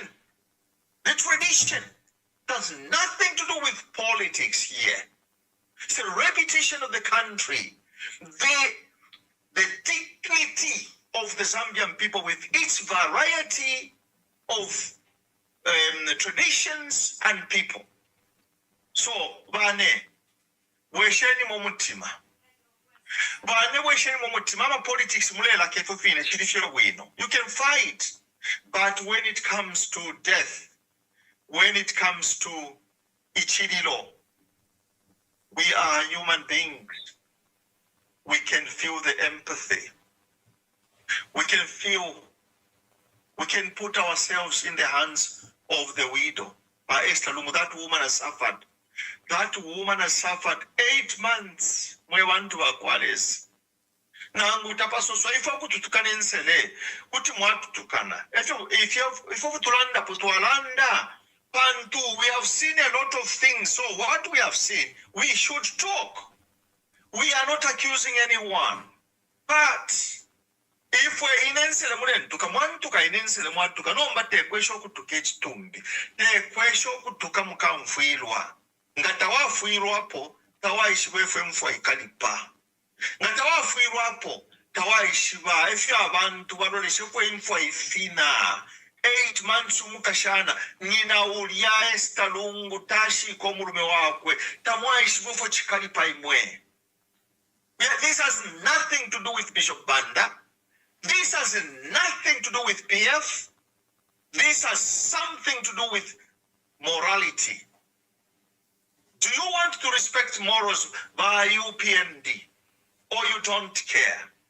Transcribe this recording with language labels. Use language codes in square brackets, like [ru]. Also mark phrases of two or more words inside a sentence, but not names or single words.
[en] The tradition has nothing to do with politics here. It's a reputation of the country. The dignity of the Zambian people with its variety of traditions and people. So, [bem] Bane, wesheni momutima. Bane wesheni momutima. Ma politics mulela kefufine chilifyo wino. [en] You can fight, but when it comes to death, when it comes to ichililo, we are human beings. We can feel the empathy. We can feel, we can put ourselves in the hands of the widow. Esther Lungu, that woman has suffered. That woman has suffered 8 months. [bem] Mwe wantu wakwales. Nangu tapasoso ifa kututukana ensele. Kuti mwatutukana. Ifo tulanda putualanda. Pantu, [en] we have seen a lot of things. So what we have seen, we should talk. We are not accusing anyone. But if we [bem] inensele mulentuka mwantuka inensele mwatuka nomba tekwesho kutuka ekitumbi tekwesho kutuka mukamfuirwa nga tawafuirwapo tawaishibwa efe mfwa ikalipa nga tawafuirwapo tawaishibwa efe abantu baloleshe kwe mfwa ifina 8 months mukashana nina ulya Esther Lungu tashiko mulume wakwe tamwaishibwa fo chikalipa imwe. [en] This has nothing to do with Bishop Banda. This has nothing to do with PF. This has something to do with morality. Do you want to respect morals by UPND or you don't care?